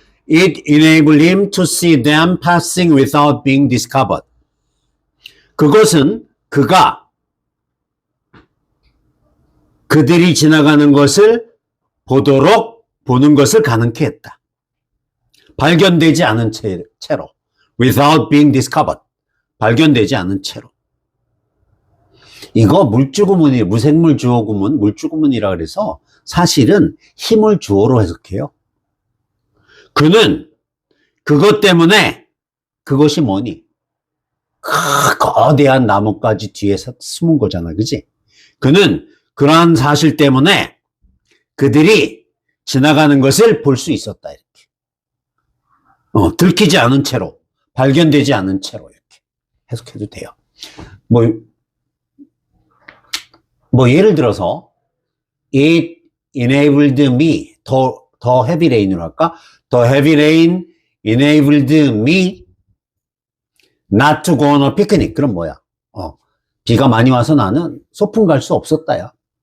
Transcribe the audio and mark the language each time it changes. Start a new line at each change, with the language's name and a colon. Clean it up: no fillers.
English: It enabled him to see them passing without being discovered.
Korean: 그것은 그들이 지나가는 것을 보는 것을 가능케 했다. 발견되지 않은 채로.
English: Without being discovered.
Korean: 발견되지 않은 채로. 이거 물주구문이에요. 무생물 주어구문, 물주구문이라 그래서 사실은 힘을 주어로 해석해요. 그는 그것 때문에 그것이 뭐니? 거대한 나뭇가지 뒤에 숨은 거잖아. 그지? 그는 그러한 사실 때문에 그들이 지나가는 것을 볼 수 있었다. 이렇게. 들키지 않은 채로, 발견되지 않은 채로 이렇게 해석해도 돼요. 뭐 예를 들어서
English: it enabled me
Korean: 더
English: heavy rain
Korean: 으로 할까?
English: The heavy rain enabled me not to go on a picnic.
Korean: 그럼 뭐야? 비가 많이 와서 나는 소풍 갈 수 없었다야.